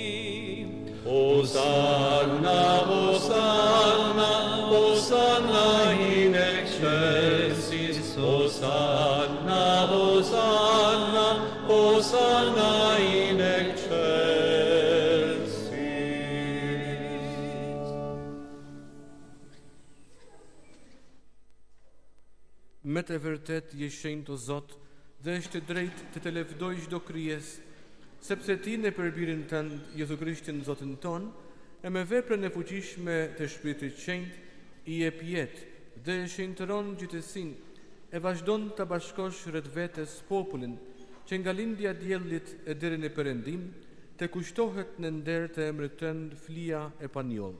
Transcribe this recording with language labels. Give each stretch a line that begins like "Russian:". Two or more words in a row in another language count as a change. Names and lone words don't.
Latin: Hosanna, Hosanna, Hosanna in excelsis, Hosanna, Hosanna, Hosanna in excelsis.
Albanian: Me të vërtet je shenjtë o Zot, dhe është drejt të lëvdoj çdo krijesë, sepse ti në përbirin tënd Jezu Krishtin Zotin ton, e me veprën e fuqishme të Shpirtit të Shenjtë i jep jetë dhe e shenjtëron gjithësinë, e vazhdon të bashkosh rreth vetes popullin që nga lindja diellit e deri në perëndim të kushtohet në nder të emrit tënd flia e panjoll.